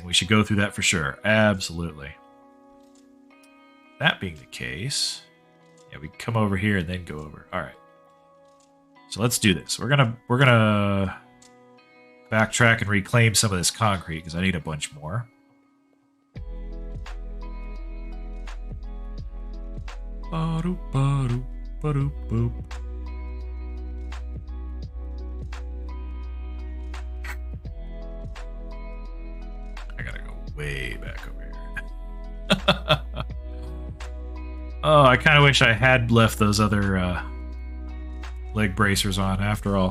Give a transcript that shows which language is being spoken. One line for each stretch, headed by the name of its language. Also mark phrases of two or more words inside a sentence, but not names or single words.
English: We should go through that for sure. Absolutely. That being the case, yeah, we come over here and then go over. All right. So let's do this. We're gonna backtrack and reclaim some of this concrete because I need a bunch more. Ba-doop, ba-doop, ba-doop, boop. I gotta go way back over here. Oh, I kind of wish I had left those other leg bracers on after all.